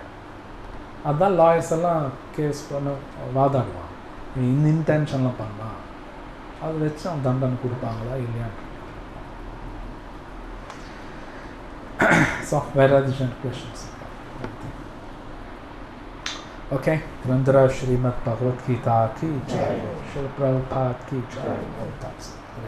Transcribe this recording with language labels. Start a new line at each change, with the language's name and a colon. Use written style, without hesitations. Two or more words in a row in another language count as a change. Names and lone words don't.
Tamil: அதுதான் லாயர்ஸ் எல்லாம் கேஸ் பண்ண வாதாடுவாங்க. இந்த இன்டென்ஷன்லாம் பண்ணலாம், அதை வச்சு அவன் தண்டனை கொடுப்பாங்களா இல்லையான்னு. ஸோ வேறு ஏதாச்சும் கொஷின்ஸ்?
Hindi: ओके ग्रंथराज श्रीमद् भगवत गीता की जय, श्री प्रभुपाद की जय।